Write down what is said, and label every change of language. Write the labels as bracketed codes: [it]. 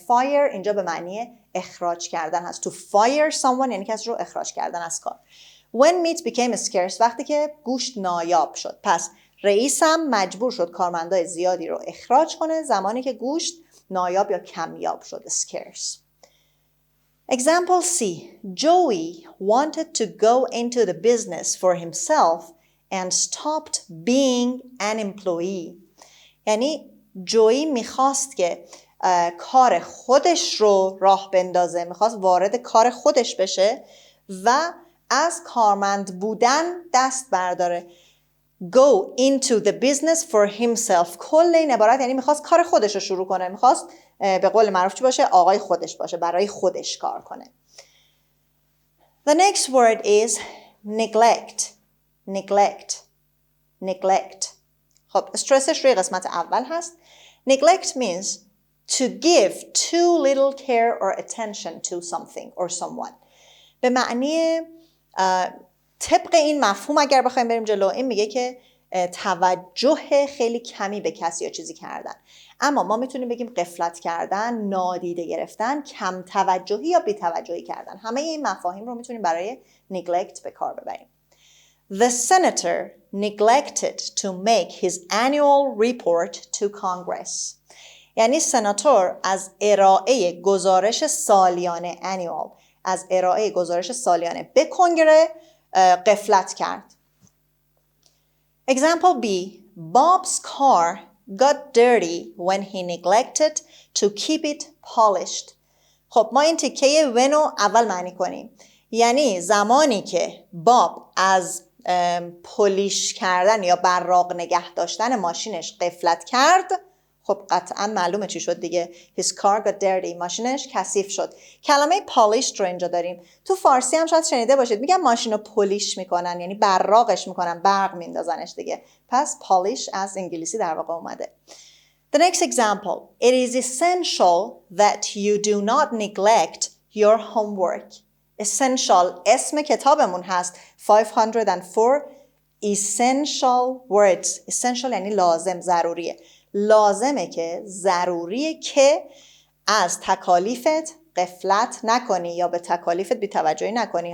[fa] fire اینجا به معنی اخراج کردن هست. [en] to fire someone [fa] یعنی کسی رو اخراج کردن از کار. [en] when meat became scarce [fa] وقتی که گوشت نایاب شد. پس رئیسم مجبور شد کارمندان زیادی رو اخراج کنه زمانی که گوشت نایاب یا کمیاب شد. [en] scarce. Example C. Joey wanted to go into the business for himself and stopped being an employee. [fa] یعنی جویی میخواست که کار خودش رو راه بندازه، میخواست وارد کار خودش بشه و از کارمند بودن دست برداره. [en] Go into the business for himself. [fa] کل این عبارت یعنی میخواست کار خودش رو شروع کنه، میخواست به قول معروف چی باشه؟ آقای خودش باشه، برای خودش کار کنه. [en] The next word is neglect. [fa] خب استرسش روی قسمت اول هست. [en] Neglect means to give too little care or attention to something or someone. [fa] به معنی طبق این مفهوم اگر بخوایم بریم جلو، این میگه که توجه خیلی کمی به کسی یا چیزی کردن. اما ما میتونیم بگیم غفلت کردن، نادیده گرفتن، کم توجهی یا بی توجهی کردن. همه این مفاهیم رو میتونیم برای neglect به کار ببریم. [en] The senator neglected to make his annual report to Congress. [fa] یعنی سناتور از ارائه گزارش سالیانه از ارائه گزارش سالیانه به کنگره غفلت کرد. [en] Example B. Bob's car got dirty when he neglected to keep it polished. [fa] خب ما این تیکه when رو اول معنی کنیم. یعنی زمانی که باب از پولیش کردن یا براق نگه داشتن ماشینش غفلت کرد، خب قطعا معلومه چی شد دیگه. [en] His car got dirty. [fa] ماشینش کثیف شد. کلمه polished رو اینجا داریم. تو فارسی هم شاید شنیده باشید میگن ماشین رو پولیش میکنن، یعنی براقش میکنن، برق میندازنش دیگه. پس polish از انگلیسی در واقع اومده. [en] The next example. It is essential that you do not neglect your homework. [fa] Essential اسم کتابمون هست 504 essential words. Essential یعنی لازم، ضروریه. لازمه که، ضروریه که از تکالیفت غفلت نکنی یا به تکالیفت بی‌توجهی نکنی.